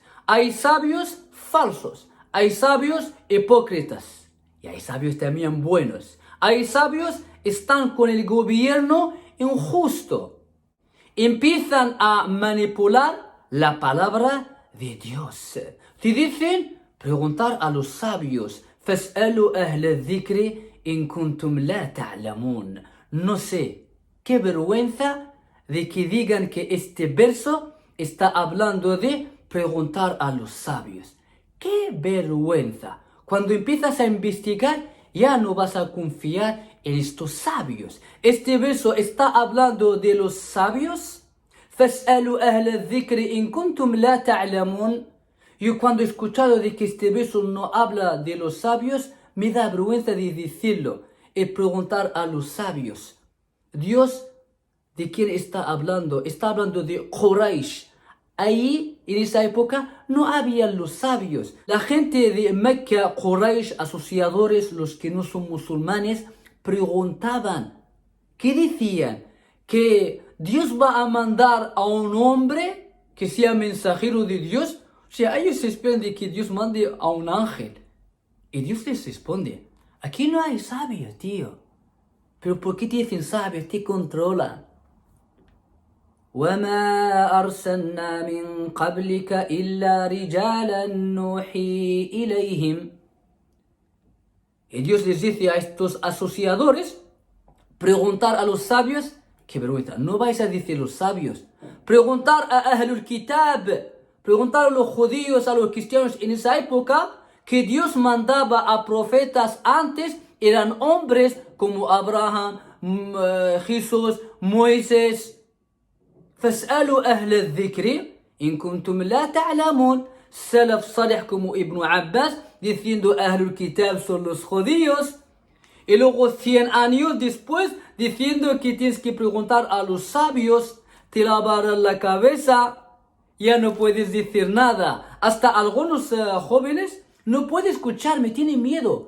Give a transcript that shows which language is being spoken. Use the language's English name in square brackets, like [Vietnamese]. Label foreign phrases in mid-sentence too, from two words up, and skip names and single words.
[Spanish] Hay sabios falsos. Hay sabios hipócritas. Y hay sabios también buenos. Hay sabios que están con el gobierno injusto. Empiezan a manipular la palabra de Dios. Te dicen preguntar a los sabios. [Arabic] فَاسْأَلُوا أَهْلَ الذِّكْرِ إِن كُنْتُمْ لَا تَعْلَمُونَ. [Spanish] No sé, qué vergüenza de que digan que este verso está hablando de preguntar a los sabios. ¡Qué vergüenza! Cuando empiezas a investigar, ya no vas a confiar en estos sabios. Este verso está hablando de los sabios. [Arabic] فَاسْأَلُوا أَهْلَ الذِّكْرِ إِن كُنْتُمْ لَا تَعْلَمُونَ. [Spanish] Yo cuando he escuchado de que este verso no habla de los sabios, me da vergüenza de decirlo y preguntar a los sabios. Dios, ¿de quién está hablando? Está hablando de Quraysh. Ahí, en esa época, no había los sabios. La gente de Mecca, Quraysh, asociadores, los que no son musulmanes, preguntaban. ¿Qué decían? Que Dios va a mandar a un hombre que sea mensajero de Dios. O sea, ellos esperan de que Dios mande a un ángel. Y Dios les responde: aquí no hay sabios, tío. ¿Pero por qué te dicen sabios? Te controlan. [Arabic] وَمَا أَرْسَلْنَا مِن قَبْلِكَ إِلَّا رِجَالًا نُوحِي إِلَيْهِمْ. [Spanish] Y Dios les dice a estos asociadores preguntar a los sabios. ¡Qué vergüenza! No vais a decir los sabios. Preguntar a [Arabic] أهل الكتاب. [Spanish] Preguntar a los judíos, a los cristianos en esa época, que Dios mandaba a profetas antes, eran hombres como Abraham, Jesús, Moisés. [Arabic] فاسألوا أهل الذكر إن كنتم لا تعلمون. السلف الصالح [Spanish] como Ibn Abbas diciendo [Arabic] أهل الكتاب [Spanish] son los judíos. Y luego 100 años después diciendo que tienes que preguntar a los sabios, te lavarán la cabeza, ya no puedes decir nada. Hasta algunos jóvenes no pueden escucharme, tienen miedo.